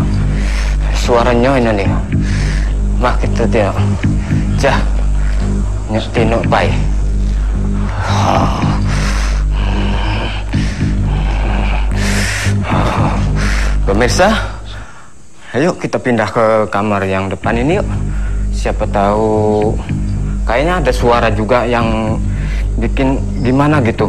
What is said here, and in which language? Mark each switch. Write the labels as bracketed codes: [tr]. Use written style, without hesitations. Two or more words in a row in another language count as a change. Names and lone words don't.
[id] Suaranya ini nih. Mak kita tengok. Jah. Nyak tinuk baik. Pemirsa, ayo kita pindah ke kamar yang depan ini yuk. Siapa tahu kayaknya ada suara juga yang bikin gimana gitu.